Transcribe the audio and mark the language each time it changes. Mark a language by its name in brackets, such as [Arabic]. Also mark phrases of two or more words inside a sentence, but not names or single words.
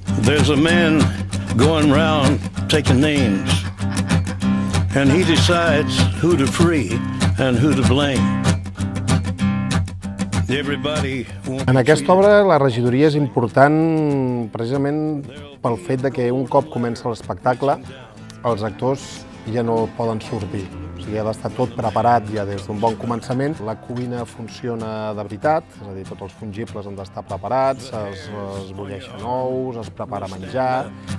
[English] There's a man going round taking names, and he decides who to free and who to blame. [Catalan] En aquesta obra la regidoria és important precisament pel fet de que un cop comença l'espectacle els actors ja no poden sortir. O sigui, ha d'estar tot preparat ja des d'un bon començament. La cuina funciona de veritat, és a dir, tots els fungibles han d'estar preparats, es bulleixen ous, es prepara menjar.